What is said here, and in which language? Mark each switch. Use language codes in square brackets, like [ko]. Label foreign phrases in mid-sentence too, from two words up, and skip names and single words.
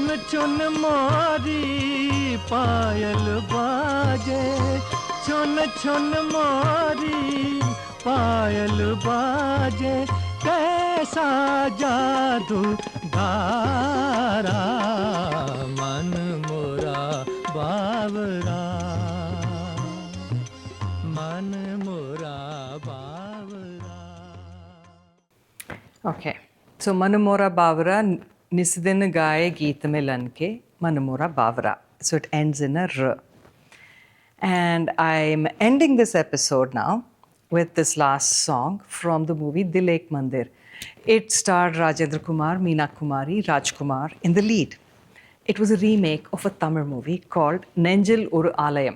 [hi] चुन मोरी पायल बाजे चुन चुन मोरी पायल बाजे कैसा जादू धारा मन मोरा बावरा मन मोरा बावरा. [en] Okay, so [hi] मन मोरा बावरा निसदिन गाए गीत मिलन के मन मोरा बावरा. [en] So it ends in a R. And I'm ending this episode now with this last song from the movie Dil Ek Mandir. It starred Rajendra Kumar, Meena Kumari, Rajkumar in the lead. It was a remake of a Tamil movie called Nenjil Oru Alayam.